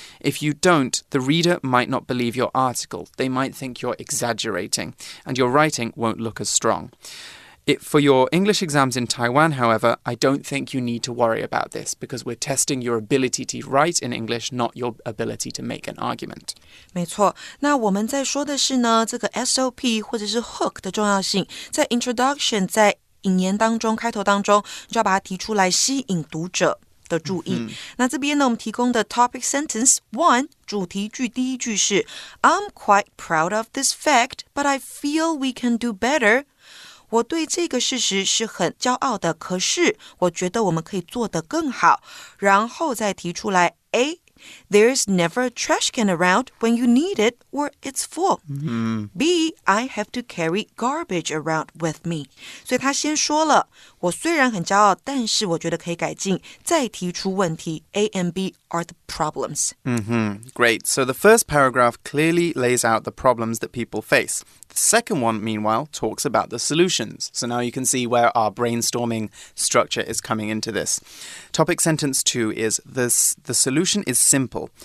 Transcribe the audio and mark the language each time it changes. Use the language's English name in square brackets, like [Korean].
[English] If you don't, the reader might not believe your article. They might think you're exaggerating, and your writing won't look as strong. For your English exams in Taiwan, however, I don't think you need to worry about this because we're testing your ability to write in English, not your ability to make an argument. [Chinese] 没错，那我们在说的是呢，这个 SOP 或者是 hook 的重要性，在 introduction 在引言当中开头当中就要把它提出来，吸引读者的注意。那这边呢，我们提供的 [English] topic sentence 1 [Chinese] 主题句第一句是 [English] I'm quite proud of this fact, but I feel we can do better. [Chinese] 我对这个事实是很骄傲的，可是我觉得我们可以做得更好。然后再提出来 [English] A, There's never a trash can around when you need it or it's full. B, I have to carry garbage around with me. [Chinese] 所以他先说了，我虽然很骄傲，但是我觉得可以改进。再提出问题 [English] A and B are the problems. Great. So the first paragraph clearly lays out the problems that people face. The second one, meanwhile, talks about the solutions. So now you can see where our brainstorming structure is coming into this. Topic sentence 2 is the solution is simple.